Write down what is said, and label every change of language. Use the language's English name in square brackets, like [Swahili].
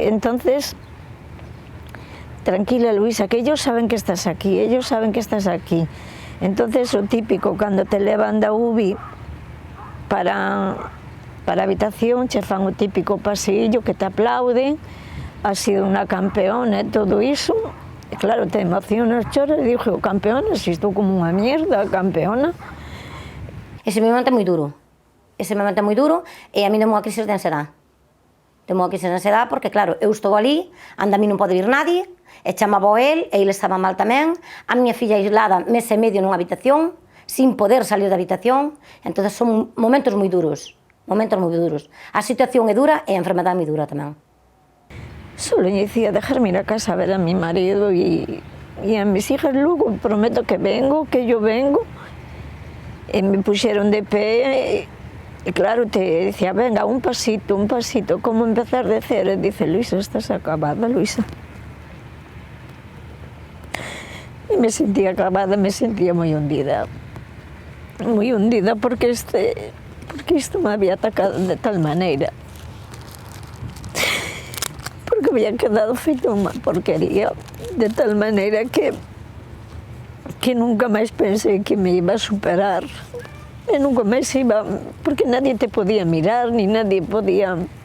[Spanish] Entonces, tranquila, Luisa, que ellos saben que estás aquí, ellos saben que estás aquí. Entonces, lo típico, [Galician] cuando te levan da UBI para a habitación, che fan o típico pasillo que te aplauden, [Spanish] has sido una campeona [Galician] e todo iso. E claro, te emocionas, choras, e digo, campeona, si estou como unha mierda, campeona. Ese momento é moi duro. Ese momento é moi duro e a mí demo unha crisis de ansiedade. Demo unha crisis de ansiedade porque, claro, eu estou ali, anda a mí non pode vir nadie, e chamaba o el, e ele estaba mal tamén, a miña filla aislada mes e medio nunha habitación, sin poder salir da habitación, entón son momentos moi duros, momentos moi duros. A situación é dura e a enfermedade é moi dura tamén. [Spanish] Solo decía dejarme ir a casa a ver a mi marido y a mis hijas, luego prometo que vengo, que yo vengo. Me pusieron de pie y claro, te decía, venga, un pasito, ¿cómo empezar de cero? Y dice, Luisa, estás acabada, Luisa. Y me sentía acabada, me sentía muy hundida porque esto me había atacado de tal manera. [Galician] Porque había quedado feito unha porquería, de tal manera que nunca máis pensei que me iba a superar. E nunca máis iba, porque nadie te podía mirar, ni nadie podía...